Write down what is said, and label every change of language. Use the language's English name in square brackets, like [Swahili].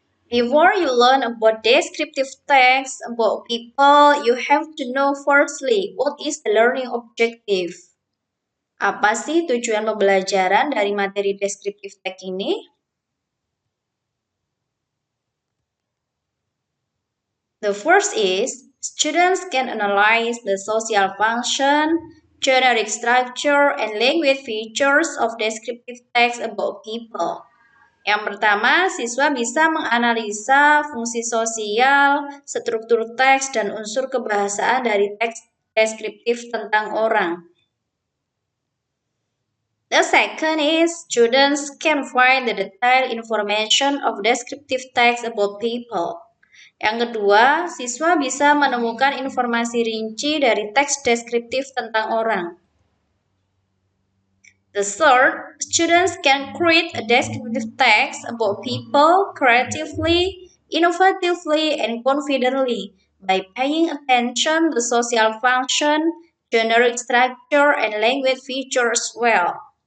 [English] Before you learn about descriptive text about people, you have to know firstly what is the learning objective. [Indonesian] Apa sih tujuan pembelajaran dari materi descriptive text ini? [English] The first is students can analyze the social function, generic structure, and language features of descriptive text about people. [Indonesian] Yang pertama, siswa bisa menganalisa fungsi sosial, struktur teks, dan unsur kebahasaan dari teks deskriptif tentang orang. [English] The second is students can find the detailed information of descriptive text about people. [Indonesian] Yang kedua, siswa bisa menemukan informasi rinci dari teks deskriptif tentang orang. [English] The third, students can create a descriptive text about people creatively, innovatively, and confidently by paying attention to social function, generic structure, and language features well.